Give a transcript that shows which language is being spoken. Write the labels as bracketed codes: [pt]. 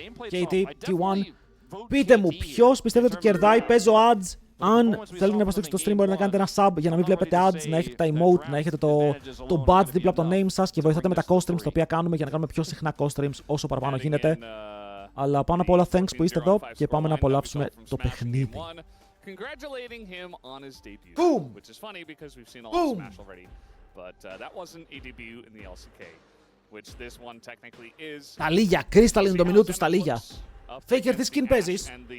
[el] KT, T1. Πείτε μου, ποιος πιστεύετε ότι κερδάει, παίζω ads Αν θέλετε να υποστηρίξετε το stream, μπορείτε να κάνετε ένα sub για να μην βλέπετε ads, να έχετε τα emote, να έχετε το badge δίπλα από το name σας και βοηθάτε με τα co-streams τα οποία κάνουμε για να κάνουμε πιο συχνά co-streams όσο παραπάνω γίνεται. Αλλά πάνω απ' όλα, thanks που είστε εδώ και πάμε να απολαύσουμε το παιχνίδι. [en] Congratulating him on his debut, Boom! which is funny because we've seen all Boom! the Smash already, but that wasn't a debut in the LCK, which this one technically is. [el] Τα λίγια, Crystal είναι το μηνού του στα λίγια. Faker, τι skin παίζεις?